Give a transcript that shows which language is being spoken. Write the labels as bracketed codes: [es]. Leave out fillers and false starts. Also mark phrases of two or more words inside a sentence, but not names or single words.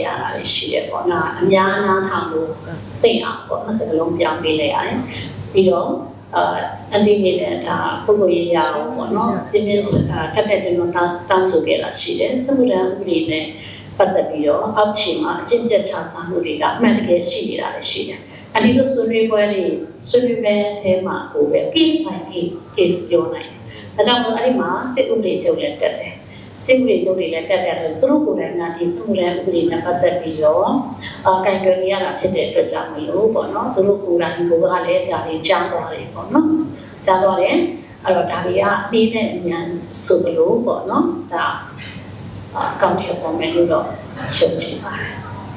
[my] ရတာလည်းရှိတယ်ပေါ့နော်အများအနာထောင်လို့သိအောင်ပေါ့စကလုံးပြောင်းပေးလိုက်ရတယ်ပြီးတော့အန်တီနေတဲ့ဒါပုဂ္ဂိုလ်ရေးရအောင်ပေါ့နော်ပြင်းပြင်းကတ်တဲ့ကျွန်တော်တောင်းဆိုခဲ့ တာရှိတယ်စမှုတန်းဥပဒေနဲ့ပတ်သက်ပြီးတော့အောက်ခြေမှာအကျင့်ပြတ်ချစားမှုတွေကအမှန်တကယ်ရှိနေတာလည်းရှိတယ်အဒီလိုဆွေးနွေး ပွဲတွေဆွေးနွေးပွဲထဲမှာကိုပဲ [en] case by case [my] ပြောနိုင်တယ်။ဒါကြောင့်မို့အဲ့ဒီမှာစစ်ဥပဒေချုပ်လည်းတက်တယ်။စစ်ဥပဒေချုပ်တွေလည်းတက်တယ်လို့သူတို့ကိုယ်တိုင်ကဒီစမှုတဲ့ဥပဒေနဲ့ပတ်သက်ပြီးတော့ကင်တွယ်ရတာဖြစ်တဲ့အတွက်ကြောင့်မလို့ပေါ့နော်။သူတို့ကိုယ်တိုင်ကလည်းဒါတွေကြားသွားတယ်ပေါ့နော်။ကြားသွားတယ်။အဲ့တော့ဒါတွေကအပြီးနဲ့အမြန်ဆိုလို့ပေါ့နော်။ဒါကောင်းတဲ့ပုံမဲ့လို့တော့ရှင်းချင်ပါတယ်။